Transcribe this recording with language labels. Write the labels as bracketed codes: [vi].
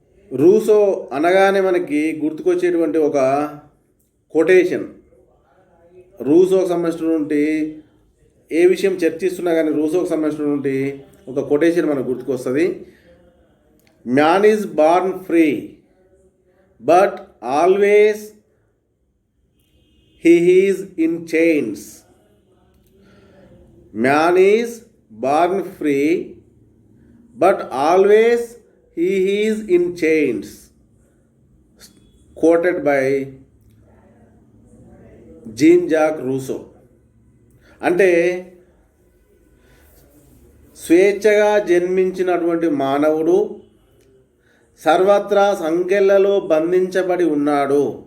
[te] Russo అనగానే మనకి గుర్తుకొచ్చేటువంటి ఒక కొటేషన్, రూసోకి సంబంధించినటువంటి ఏ విషయం చర్చిస్తున్నా కానీ రూసోకి సంబంధించినటువంటి ఒక కొటేషన్ మనకు గుర్తుకొస్తుంది. [en] Man is born free but always he is in chains. Man is born free but always he is in chains. Quoted by Jean Jacques Rousseau. [te] అంటే స్వేచ్ఛగా జన్మించినటువంటి మానవుడు సర్వత్రా సంకెళ్లలో బంధించబడి ఉన్నాడు.